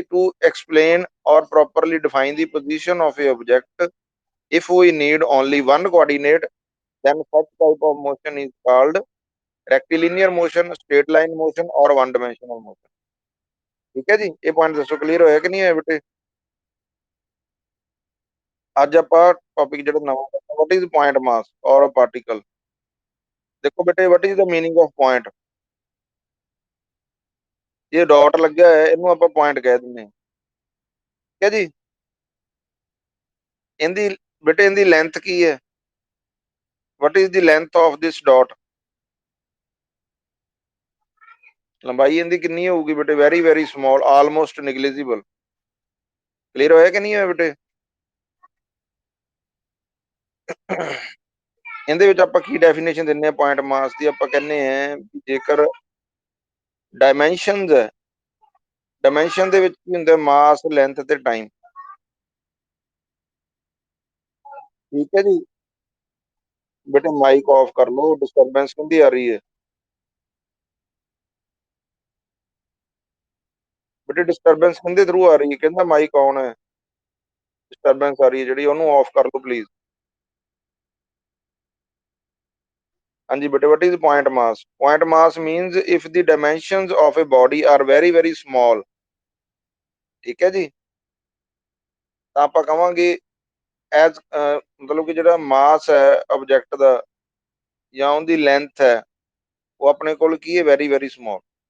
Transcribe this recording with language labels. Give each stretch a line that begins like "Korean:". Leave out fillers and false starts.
English: To explain or properly define the position of a object if we need only one coordinate then such type of motion is called rectilinear motion, straight line motion or one dimensional motion।
Punjabi: ਠੀਕ ਹੈ ਜੀ। ਇਹ point ਦੱਸੋ clear ਹੋਇਆ ਕਿ ਨਹੀਂ ਹੋਇਆ ਬੇਟੇ? ਅੱਜ ਆਪਾਂ ਟੌਪਿਕ ਜਿਹੜਾ ਨਵਾਂ ਕਰਨਾ,
English: what is point mass or a particle।
Punjabi: ਦੇਖੋ ਬੇਟੇ
English: what is the meaning of point।
Punjabi: ਇਹ ਡਾਟ ਲੱਗਿਆ ਹੋਇਆ ਇਹਨੂੰ ਆਪਾਂ ਪੁਆਇੰਟ ਕਹਿ ਦਿੰਦੇ ਹਾਂ। ਠੀਕ ਹੈ ਜੀ। ਇਹਦੀ ਬੇਟੇ ਇਹਦੀ ਲੈਂਥ ਕੀ ਹੈ?
English: what is the length of this dot।
Punjabi: ਲੰਬਾਈ ਇਹਦੀ ਕਿੰਨੀ ਹੋਊਗੀ ਬੇਟੇ? Very very small, almost ਨਿਗਲੀਜੀਬਲ। Clear ਹੋਇਆ ਕਿ ਨਹੀਂ ਹੋਇਆ ਬੇਟੇ? ਇਹਦੇ ਵਿੱਚ ਆਪਾਂ ਕੀ ਡੈਫੀਨੇਸ਼ਨ ਦਿੰਦੇ ਆ ਪੁਆਇੰਟ ਮਾਸ ਦੀ? ਆਪਾਂ ਕਹਿੰਦੇ ਆ ਜੇਕਰ ਡਾਇਮੈਂਸ਼ਨਸ ਹੈ, ਡਾਇਮੈਂਸ਼ਨ ਦੇ ਵਿੱਚ ਕੀ ਹੁੰਦਾ? ਮਾਸ, ਲੈਂਥ ਤੇ ਟਾਈਮ। ਠੀਕ ਹੈ ਜੀ। ਬੇਟੇ ਮਾਈਕ ਆਫ ਕਰ ਲਓ, ਡਿਸਟਰਬੈਂਸ ਕਿੰਦੀ ਆ ਰਹੀ ਹੈ? ਬੇਟੇ ਡਿਸਟਰਬੈਂਸ ਕਿੰਦੇ ਥਰੂ ਆ ਰਹੀ ਹੈ? ਕਹਿੰਦਾ ਮਾਈਕ ਆਨ ਹੈ, ਡਿਸਟਰਬੈਂਸ ਆ ਰਹੀ ਹੈ ਜਿਹੜੀ, ਉਹਨੂੰ ਆਫ ਕਰ ਲਓ ਪਲੀਜ਼। ਹਾਂਜੀ ਬੇਟੇ
English: what is point mass? Point mass means if the dimensions of a body are very very small।
Punjabi: ਠੀਕ ਹੈ ਜੀ। ਤਾਂ ਆਪਾਂ ਕਵਾਂਗੇ ਐਜ਼ ਮਤਲਬ ਕਿ ਜਿਹੜਾ ਮਾਸ ਹੈ ਆਬਜੈਕਟ ਦਾ ਜਾਂ ਉਹਦੀ ਲੈਂਥ ਹੈ ਉਹ ਆਪਣੇ ਕੋਲ ਕੀ ਹੈ? Very very small.